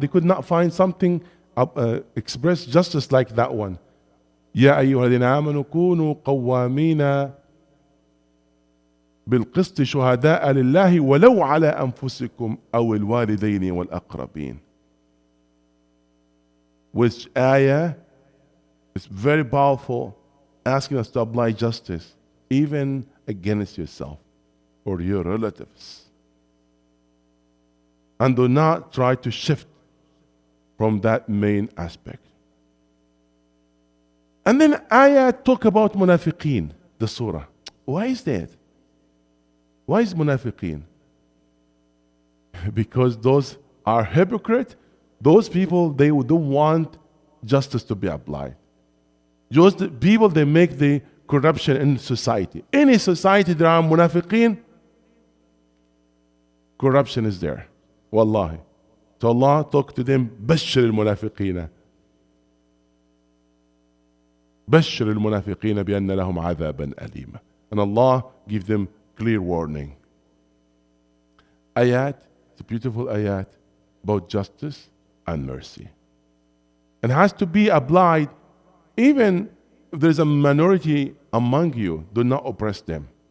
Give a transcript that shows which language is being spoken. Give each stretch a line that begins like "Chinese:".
English: They could not find something express justice like that one.
Arabic: يا أيها الذين آمنوا كونوا قوامين بالقسط شهداء لله ولو على أنفسكم أو الوالدين والأقربين.
English: Which ayah It's very powerful, asking us to apply justice, even against yourself or your relatives. And do not try to shift from that main aspect. And then ayah talk about munafiqeen, the surah. Why is that? Why is munafiqeen? Because those are hypocrites. Those people, they don't want justice to be applied. Those people, they make the corruption in society. Any society there are munafiqeen, corruption is there. Wallahi. So Allah talk to them,
Arabic: بشر المنافقين. بشر المنافقين بأن لهم عذابا أليما.
English: And Allah give them clear warning. Ayat, it's a beautiful ayat about justice and mercy. And has to be applied even if there's a minority among you, do not oppress them.